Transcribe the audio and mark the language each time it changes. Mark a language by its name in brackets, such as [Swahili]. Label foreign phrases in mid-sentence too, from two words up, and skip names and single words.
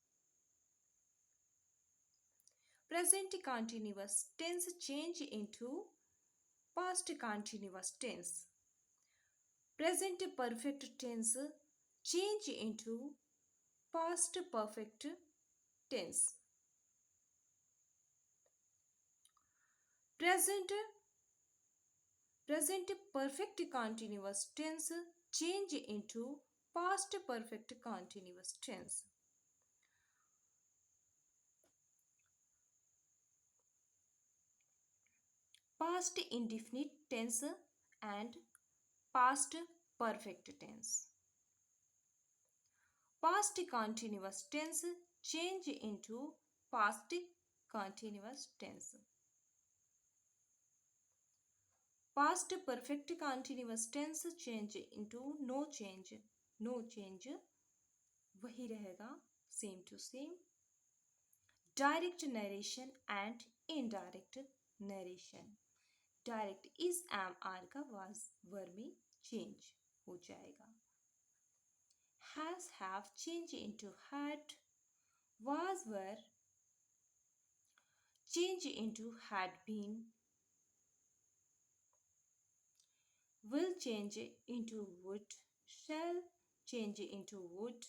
[English] present continuous tense change into past continuous tense. present perfect tense change into past perfect tense. Present perfect continuous tense change into past perfect continuous tense. Past indefinite tense and past perfect tense. Past continuous tense change into past continuous tense. Past perfect continuous tense change into no change. No change [Hindi] वही रहेगा, [English] same to same. Direct narration and indirect narration. Direct is am are का was verb में change [Hindi] हो जाएगा. [English] Has have change into had. Was were change into had been. Will change into would. Shall change into would.